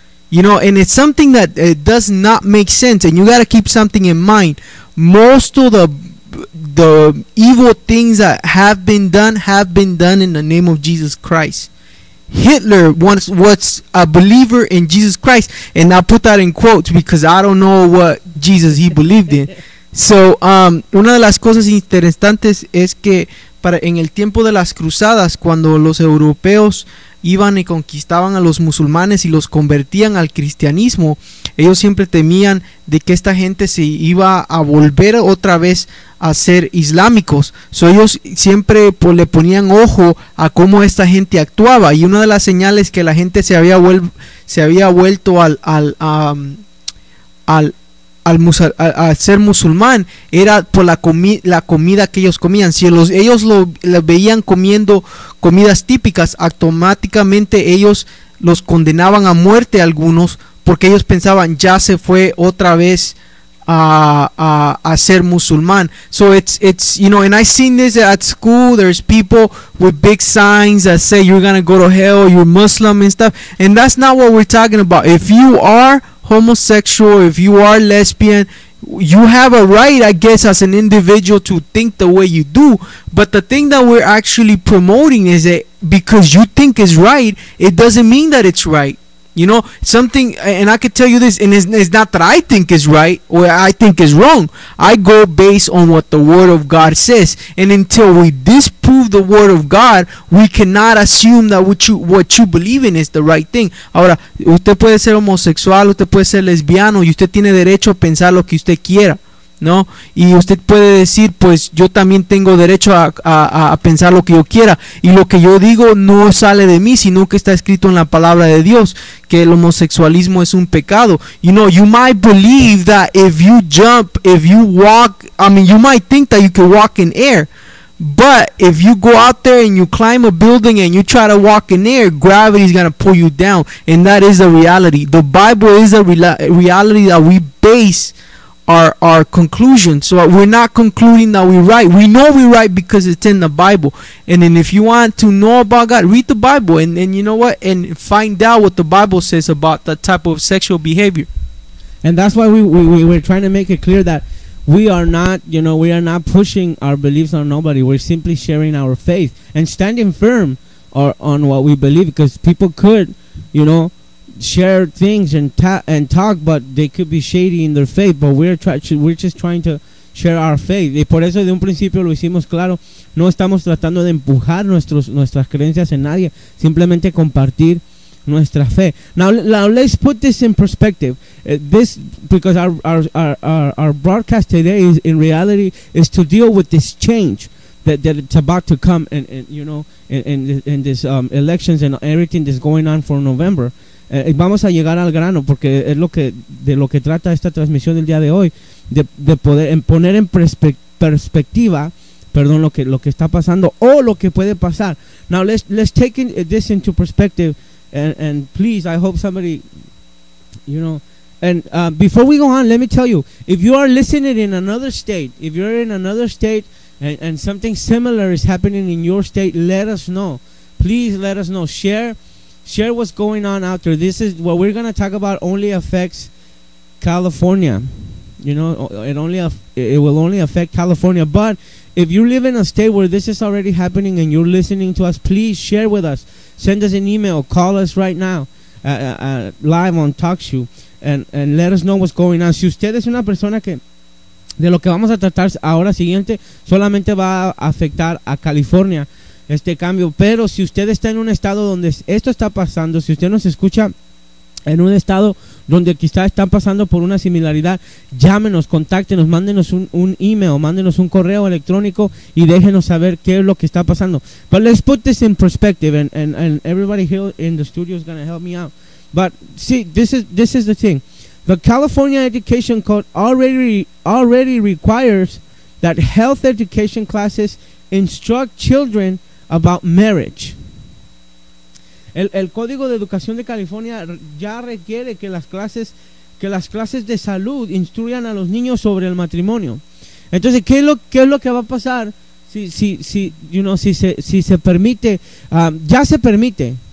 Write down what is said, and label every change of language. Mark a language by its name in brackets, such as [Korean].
[English] You know, and it's something that it does not make sense. And you got to keep something in mind. Most of the evil things that have been done in the name of Jesus Christ. Hitler once was a believer in Jesus Christ. And I put that in quotes because I don't know what Jesus he believed in. [Spanish] So, una de las cosas interesantes es que para en el tiempo de las cruzadas, cuando los europeos iban y conquistaban a los musulmanes y los convertían al cristianismo, ellos siempre temían de que esta gente se iba a volver otra vez a ser islámicos. So, ellos siempre pues, le ponían ojo a cómo esta gente actuaba. Y una de las señales que la gente se había vuelto al ser musulmán era por la comida que ellos comían. Si ellos lo veían comiendo comidas típicas, automáticamente ellos los condenaban a muerte a algunos, porque ellos pensaban ya se fue otra vez a ser musulmán. [English] So it's you know, and I seen this at school. There's people with big signs that say you're gonna go to hell, you're Muslim and stuff, and that's not what we're talking about. If you are homosexual, if you are lesbian, you have a right, I guess, as an individual to think the way you do. But the thing that we're actually promoting is that because you think it's right, it doesn't mean that it's right. You know, something, and I could tell you this, and it's not that I think is right or I think is wrong. I go based on what the Word of God says. And until we disprove the Word of God, we cannot assume that what you believe in is the right thing. [Spanish] Ahora, usted puede ser homosexual, usted puede ser lesbiano, y usted tiene derecho a pensar lo que usted quiera, ¿no? Y usted puede decir, pues yo también tengo derecho a pensar lo que yo quiera. Y lo que yo digo no sale de mí, sino que está escrito en la palabra de Dios, que el homosexualismo es un pecado. [English] You know, you might believe that if you jump, if you walk, I mean, you might think that you can walk in air. But if you go out there and you climb a building and you try to walk in air, gravity is going to pull you down. And that is a reality. The Bible is a reality that we base our conclusion. So we're not concluding that we're right. We know we're right because it's in the Bible. And then if you want to know about God, read the Bible and you know what? And find out what the Bible says about that type of sexual behavior. And that's why we're trying to make it clear that we are not, you know, we are not pushing our beliefs on nobody. We're simply sharing our faith and standing firm on what we believe, because people could, you know, share things and talk, but they could be shady in their faith. But we're just trying to share our faith. [Spanish] Y por eso de un principio lo hicimos claro. No estamos tratando de empujar nuestras creencias en nadie. Simplemente compartir nuestra fe. [English] Now let's put this in perspective. This, because our broadcast today is in reality is to deal with this change that it's about to come, and you know, in this elections and everything that's going on for November. [Spanish] Vamos a llegar al grano porque es lo que trata esta transmisión del día de hoy, de poder poner en perspectiva, perdón, lo que está pasando o lo que puede pasar. [English] Now let's take this into perspective, and please, I hope somebody, you know, and before we go on, let me tell you, if you are listening in another state, if you're in another state and something similar is happening in your state, let us know. Please let us know. Share what's going on out there. This is what we're going to talk about, only affects California. You know, it will only affect California. But if you live in a state where this is already happening and you're listening to us, please share with us. Send us an email. Call us right now, live on TalkShoe, and let us know what's going on. [Spanish] Si usted es una persona que de lo que vamos a tratar ahora siguiente solamente va a afectar a California, este cambio. Pero si usted está en un estado donde esto está pasando, si usted nos escucha en un estado donde quizá están pasando por una similaridad, llámenos, contáctenos, mándenos un email, mándenos un correo electrónico y déjenos saber qué es lo que está pasando. [English] But let's put this in perspective, and everybody here in the studio is going to help me out. But see, this is the thing. The California Education Code already requires that health education classes instruct children about marriage. [Spanish] El Código de Educación de California ya requiere que las clases de salud instruyan a los niños sobre el matrimonio. Entonces, ¿qué es lo que va a pasar si se permite? Ya se permite.